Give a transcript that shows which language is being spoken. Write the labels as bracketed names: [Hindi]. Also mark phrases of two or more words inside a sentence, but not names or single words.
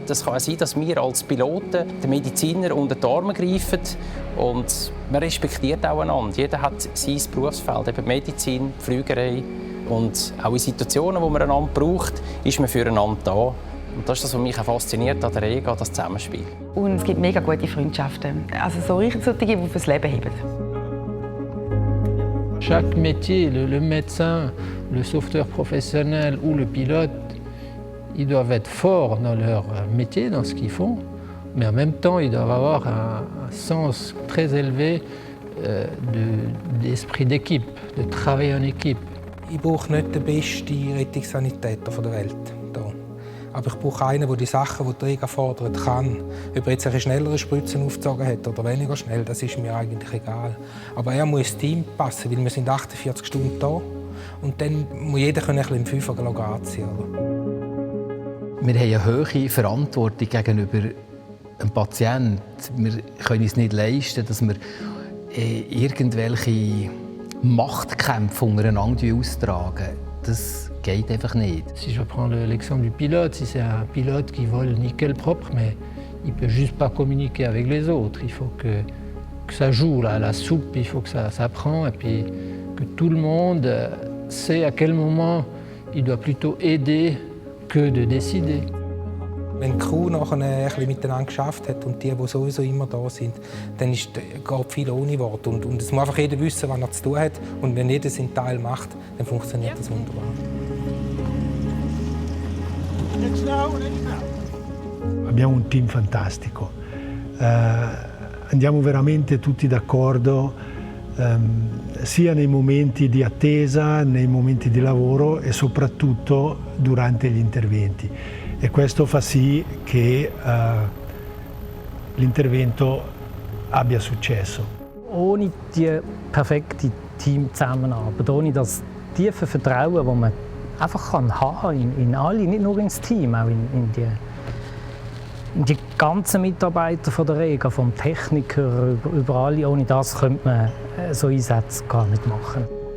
[German] Es kann sein, dass wir als Piloten den Mediziner unter die Arme greifen und man respektiert auch einander. Jeder hat sein Berufsfeld, eben Medizin, Fliegerei. Und auch in Situationen, wo man einander braucht, ist man füreinander da. Und das ist das, was mich auch fasziniert an der Rega, das Zusammenspiel. Und es gibt mega gute Freundschaften. Also so richtig solche, die fürs Leben heben. [French] Chaque métier, le médecin, le sauveteur professionnel ou le pilote, ils doivent être forts dans leur métier, dans ce qu'ils font, mais en même temps, ils doivent avoir un sens très élevé d'esprit d'équipe, de travail en équipe. [German] Ich brauche nicht den besten Rettungssanitäter der Welt. Aber ich brauche einen, der die Sachen, die die Rega fordert, kann. Ob er jetzt eine schnellere Spritze aufgezogen hat oder weniger schnell, das ist mir eigentlich egal. Aber er muss ins Team passen, weil wir sind 48 Stunden da. Und dann muss jeder ein bisschen im Fünfer anziehen. Wir haben eine hohe Verantwortung gegenüber einem Patienten. Wir können es nicht leisten, dass wir irgendwelche Machtkämpfe untereinander austragen. Das geht einfach nicht. [French] Si je prends l'exemple du pilote, si c'est un pilote qui vole nickel propre, mais il peut juste pas communiquer avec les autres. Il faut que ça joue, la soupe, il faut que ça prend, et puis que tout le monde sait à quel moment il doit plutôt aider que de décider. [German] Wenn die Crew nachher ein bisschen miteinander geschafft hat und die sowieso immer da sind, dann geht viel ohne Wort. Und es muss einfach jeder wissen, was er zu tun hat. Und wenn jeder seinen Teil macht, dann funktioniert das wunderbar. [Italian] Abbiamo un team fantastico. Andiamo veramente tutti d'accordo, sia nei momenti di attesa, nei momenti di lavoro e soprattutto durante gli interventi. E questo fa sì che l'intervento abbia successo. [German] Ohne die perfekte Teamzusammenarbeit, ohne das tiefe Vertrauen, das man einfach haben in alle, nicht nur ins Team, auch in die ganzen Mitarbeiter von der Rega, vom Techniker über alle, ohne das könnte man so Einsätze gar nicht machen.